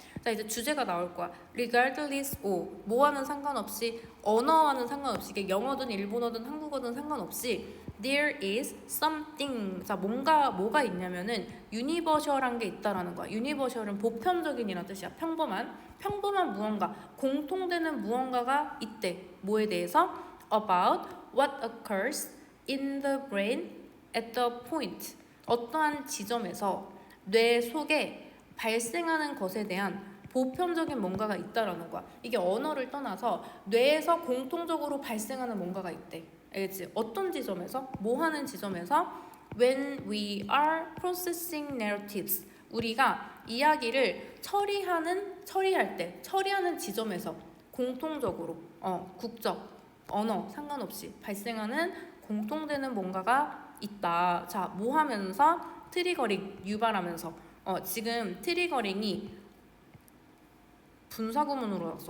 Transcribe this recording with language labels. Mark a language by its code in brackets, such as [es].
[ko] 자, 이제 주제가 나올 거야. [en] regardless of, [ko] 뭐와는 상관없이, 언어와는 상관없이, 이게 영어든 일본어든 한국어든 상관없이 [en] there is something. [ko] 자, 뭐가 있냐면은 universal한 게 있다라는 거야. universal은 보편적인이라는 뜻이야. 평범한 무언가, 공통되는 무언가가 있대. 뭐에 대해서? [en] about what occurs in the brain at the point. [ko] 어떠한 지점에서 뇌 속에 발생하는 것에 대한 보편적인 뭔가가 있다라는 거야. 이게 언어를 떠나서 뇌에서 공통적으로 발생하는 뭔가가 있대. 알겠지? 어떤 지점에서? 뭐 하는 지점에서? [en] When we are processing narratives. [ko] 우리가 이야기를 처리하는 지점에서 공통적으로 국적, 언어 상관없이 발생하는 공통되는 뭔가가 있다. 자, 뭐 하면서? 트리거링, 유발하면서. 지금 트리거링이 분사구문으로 나왔어.